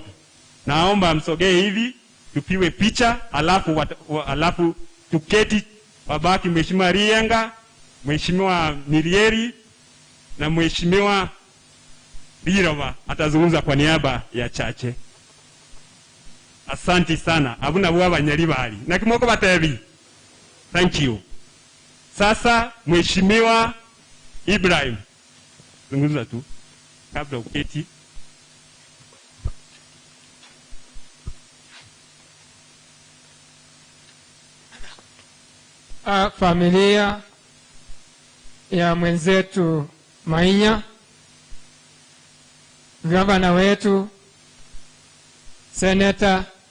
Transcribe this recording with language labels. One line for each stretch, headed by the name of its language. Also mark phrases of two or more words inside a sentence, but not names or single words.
Swahili: Naomba msogee hivi tupiwe picha, alafu tuketi wabaki Mheshimiwa Rienga, Mheshimiwa Mirieri na Mheshimiwa Birova atazungumza kwa niaba ya chache. Asante sana.
Gusii: Abuna bwaba Nyaribari. Na kimoko batebi.
English: Thank you.
Swahili: Sasa Mheshimiwa Ibrahim, zungumza tu kabla uketi. Familia ya mwenzetu Mainya, gavana wetu, seneta,